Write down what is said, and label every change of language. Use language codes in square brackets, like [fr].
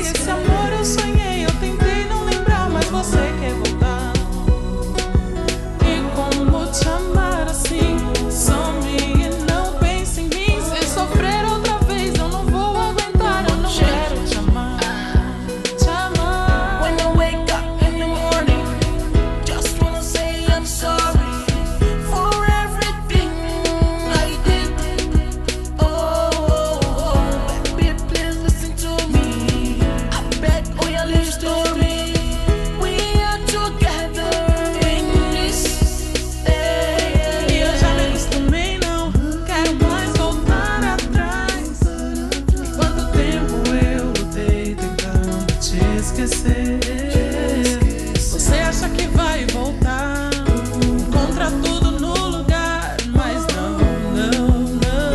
[pt] Esse amor eu sonhei, eu tentei não lembrar, mas você quer voltar. E como te amar assim? Some e não pense em mim. Se sofrer outra vez, eu não vou aguentar. Eu não quero te amar. Te amar. [en] When I wake up in the morning, just wanna say I'm sorry for everything I did. Oh, baby, please listen to me. I bet all your little story. We are together in this day. [pt] E eu já me acostumei, não quero mais voltar atrás. Quanto tempo eu lutei tentando te esquecer. Você acha que vai voltar, encontra tudo no lugar, mas não, não, não.